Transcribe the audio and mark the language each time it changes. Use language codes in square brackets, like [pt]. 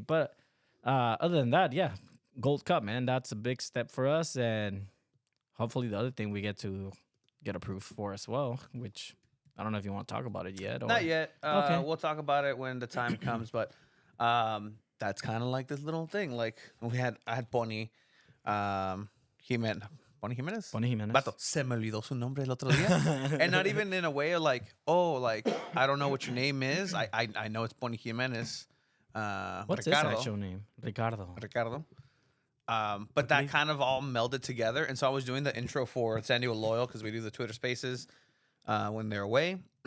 [en] But other than that, yeah, Gold Cup, man, that's a big step for us, and hopefully the other thing we get to get approved for as well, which I don't know if you want to talk about it yet. Or... Not yet. Okay. We'll talk about it when the time comes. But that's kind of like this little thing. Like I had Pony, Pony Jimenez. Pony Jimenez. [es] Vato, se me olvidó su nombre el otro día. [en] And not even in a way of like, I don't know what your name is. I know it's Pony Jimenez. What's Ricardo. his actual name? Ricardo. But that kind of all melded together. And so I was doing the intro for San Diego Loyal because we do the Twitter Spaces when they're away.